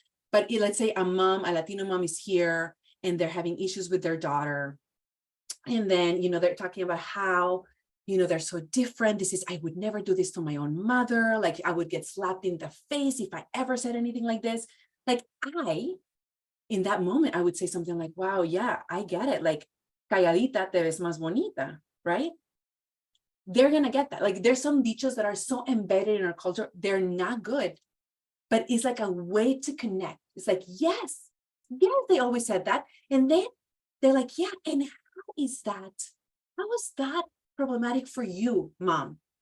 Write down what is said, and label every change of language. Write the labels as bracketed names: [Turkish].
[English] But let's say a Latino mom is here and they're having issues with their daughter. And then, they're talking about how, they're so different. I would never do this to my own mother. Like I would get slapped in the face if I ever said anything like this. Like in that moment, I would say something like, wow, yeah, I get it. Like, [Spanish] calladita te ves más bonita, [English] right? They're going to get that. Like there's some dichos that are so embedded in our culture. They're not good, but it's like a way to connect. It's like, yes, they always said that. And then they're like, yeah, and how is that problematic for you, mom?